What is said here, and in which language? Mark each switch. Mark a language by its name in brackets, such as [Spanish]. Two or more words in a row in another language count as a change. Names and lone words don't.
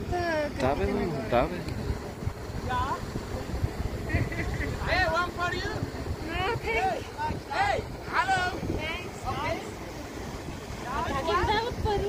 [Bulgarian] Да, бе, да, бе. [English] Hey, one for you. Hey, hello. [Bulgarian] Как им дават пари?